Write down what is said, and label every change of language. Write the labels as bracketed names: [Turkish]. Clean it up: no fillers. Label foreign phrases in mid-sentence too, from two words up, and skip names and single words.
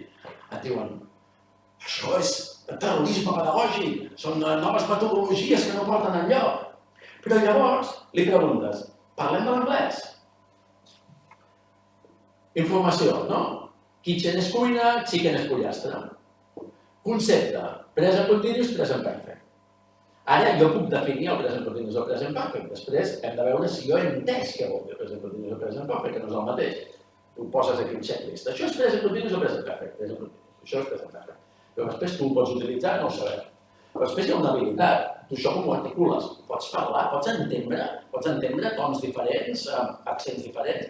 [Catalan] Et diuen, això és terrorisme pedagògic, són noves metodologies que no porten enlloc. Però llavors li preguntes, parlem de l'anglès? Informació, no? Kitchen és cuina, chicken és pollastre. Concepte, [English] present continuous, present perfect. [Catalan] Ara jo puc definir el [English] present continuous [Catalan] o [English] present perfect. [Catalan] Després hem de veure si jo he entès què vol dir [English] present continuous [Catalan] o [English] present perfect, [Catalan] que no és el mateix. Tu poses aquí un checklist. Això és [English] present continuous [Catalan] o [English] present perfect. [Catalan] Això és [English] present perfect. [Catalan] Però després tu ho pots utilitzar, no ho sabem. Però després hi ha una habilitat. Tu això com ho articules? Pots parlar, pots entendre tons diferents, accents diferents.